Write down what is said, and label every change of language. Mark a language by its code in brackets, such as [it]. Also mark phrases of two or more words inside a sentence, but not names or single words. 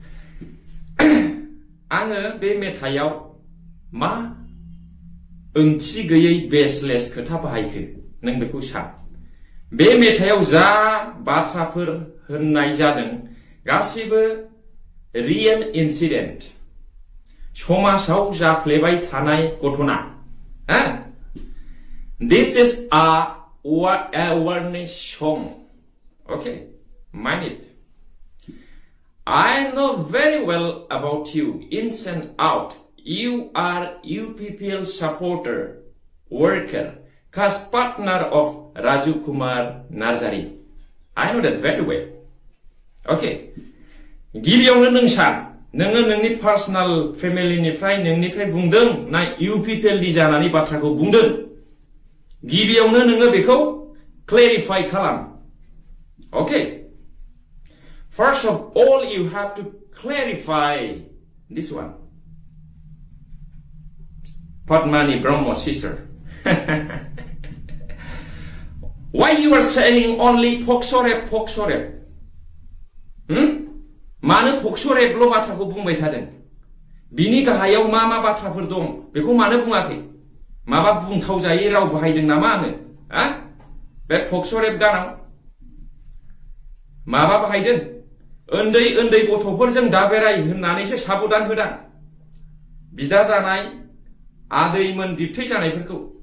[brx] आङो बे मेथाइयाव मा ओंथि गैयै बेसलेस खोथा बाहायखो नों बेखौ सान बे मेथाइयाव जा बाथ्राफोर होननाय जादों गासिबो [en] real incident [brx] समाजाव जाफ्लेबाय थानाय घटना [en] दिस इज आ awareness song okay mind it I know very well about you ins and out you are UPPL supporter worker cast partner of Raju Kumar Narzari I know that very [brx] well okay गिबियावनो नों सान नोङो नोंनि पार्सोनेल फेमिलिनिफ्राय नोंनिफ्राय बुंदों ना UPPL नि जानानै बाथ्राखौ बुंदों गिबियावनो नोङो बेखौ क्लेरिफाइ खालाम [en] okay first of all you have to clarify this one Padmani Brahmo sister why you are saying only pokso rap [brx] मानो पक्सो रेपल' बाथ्राखौ बुंबाय थादों बिनि गाहायाव मा मा बाथ्राफोर दं बेखौ मानो बुङाखै माबा बुंथाव जायै राव बाहायदों नामा आङो बे पक्सो रेप गानाव माबा बाहायदों उन्दै उन्दै गथ'फोरजों दाबेराय होननानैसो साबधान होदां बिदा जानाय आदैमोन बिबथै जानायफोरखौ